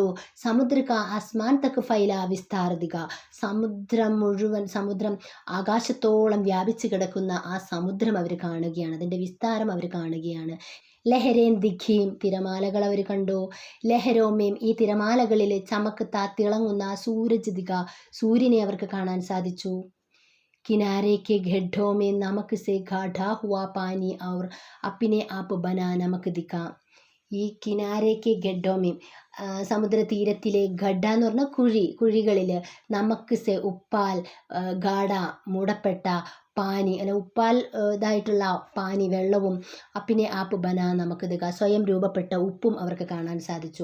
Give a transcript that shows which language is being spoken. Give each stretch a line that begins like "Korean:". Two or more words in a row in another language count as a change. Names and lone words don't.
Hindi: समुद्र का आसमान तक फैला विस्तार दिखा,
Malayalam: സമുദ്രം മുഴുവൻ, സമുദ്രം ആകാശത്തോളം വ്യാപിച്ചു കിടക്കുന്ന ആ സമുദ്രം അവർ കാണുകയാണ്, അതിൻ്റെ വിസ്താരം അവർ കാണുകയാണ്.
Hindi: लहरें दिखीं,
Malayalam: തിരമാലകൾ അവർ കണ്ടു. ലഹരോമേം, ഈ തിരമാലകളിൽ ചമക്ക് തിളങ്ങുന്ന
Hindi: सूरज दिखा,
Malayalam: സൂര്യനെ അവർക്ക് കാണാൻ സാധിച്ചു.
Hindi: किनारे के गड्ढों में नमक से गाढ़ा हुआ पानी और अपने आप बना नमक दिखा.
Malayalam: ഈ
Hindi: किनारे के गड्ढों में,
Malayalam: സമുദ്രതീരത്തിലെ ഗഡ്ഡ എന്ന് പറഞ്ഞാൽ കുഴികളിൽ,
Hindi: नमक से,
Malayalam: ഉപ്പാൽ, ഗാഡ, മൂടപ്പെട്ട, പാനി, അല്ല ഉപ്പാൽ ഇതായിട്ടുള്ള പാനി, വെള്ളവും,
Hindi: अपने आप बना नमक दिखा,
Malayalam: സ്വയം രൂപപ്പെട്ട ഉപ്പും അവർക്ക് കാണാൻ സാധിച്ചു.